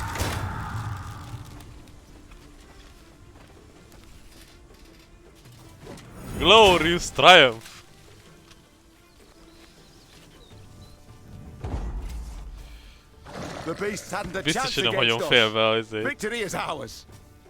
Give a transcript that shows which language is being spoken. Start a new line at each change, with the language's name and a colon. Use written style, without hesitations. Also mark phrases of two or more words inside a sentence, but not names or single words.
English: Glorious triumph! The beasts hadn't a
Hungarian: Biztos,
English: chance
Hungarian: hogy nem hagyom
English: against
Hungarian: félbe
English: us.
Hungarian: azért.
English: Victory is ours.